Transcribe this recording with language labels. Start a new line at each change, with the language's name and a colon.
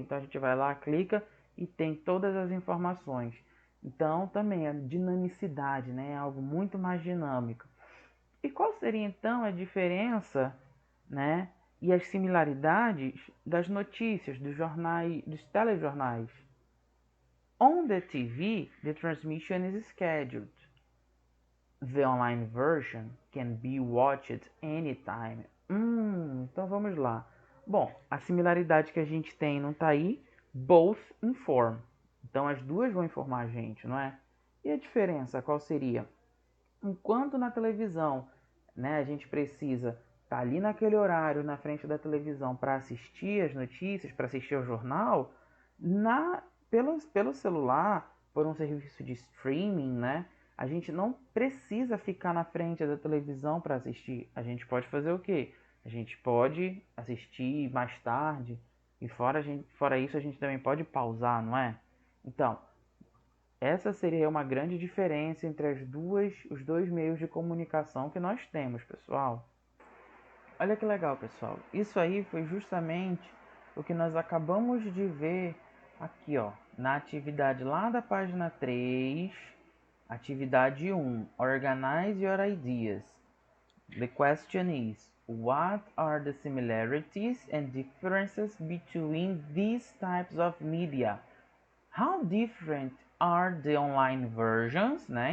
Portuguese: Então a gente vai lá, clica e tem todas as informações. Então também a dinamicidade, né? É algo muito mais dinâmico. E qual seria então a diferença, né? E as similaridades das notícias, dos jornais, dos telejornais?
English: On the TV, the transmission is scheduled. The online version can be watched anytime.
Portuguese: Então vamos lá. Bom, a similaridade que a gente tem não está aí.
English: Both inform.
Portuguese: Então as duas vão informar a gente, não é? E a diferença qual seria? Enquanto na televisão, né, a gente precisa estar ali naquele horário na frente da televisão para assistir as notícias, para assistir ao jornal, pelo celular, por um serviço de streaming, né, a gente não precisa ficar na frente da televisão para assistir. A gente pode fazer o quê? A gente pode assistir mais tarde e fora isso a gente também pode pausar, não é? Então, essa seria uma grande diferença entre os dois meios de comunicação que nós temos, pessoal. Olha que legal, pessoal. Isso aí foi justamente o que nós acabamos de ver aqui, ó, na atividade lá da página 3, atividade 1,
English: Organize your ideas. The question is, what are the similarities and differences between these types of media? How different are the online versions, né?